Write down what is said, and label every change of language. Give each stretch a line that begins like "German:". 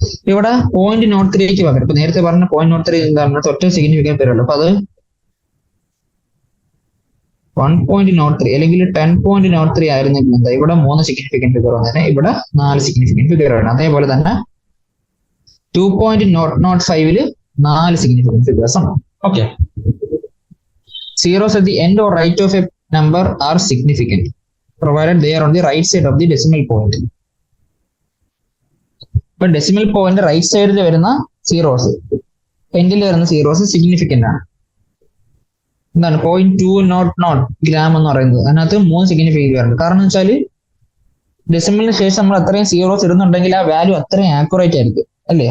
Malayalam: ഇവിടെ 0.03 പകരം ഇപ്പൊ നേരത്തെ പറഞ്ഞ 0.03 എന്താണ് ഒറ്റ സിഗ്നിഫിക്കന്റ് ഫിഗർ ഉള്ളൂ. അപ്പൊ അത് 1.03 അല്ലെങ്കിൽ 10.03 ആയിരുന്നെങ്കിൽ എന്താ ഇവിടെ 3 സിഗ്നിഫിക്കന്റ് ഫിഗർ വന്നേനെ, ഇവിടെ 4 സിഗ്നിഫിക്കന്റ് ഫിഗർ ആണ്. അതേപോലെ തന്നെ 2.005 4 സിഗ്നിഫിക്കന്റ് ഫിഗേഴ്സ് ആണ്.
English: Okay, zeros at the end or right of a number are significant provided they are on the right side of the decimal point.
Malayalam: ഇപ്പൊ ഡെസിമൽ പോയിന്റ് റൈറ്റ് സൈഡിൽ വരുന്ന zeros, എൻഡിൽ വരുന്ന zeros significant ആണ്. എന്താണ് 0.200 gram എന്ന് പറയുന്നത്, അതിനകത്ത് 3 സിഗ്നിഫിക്കന്റ് വരുന്നുണ്ട്. കാരണം വെച്ചാൽ ഡെസിമലിന് ശേഷം നമ്മൾ അത്രയും സീറോസ് ഇടുന്നുണ്ടെങ്കിൽ ആ വാല്യൂ അത്രയും ആക്യുറേറ്റ് ആയിരിക്കും അല്ലേ.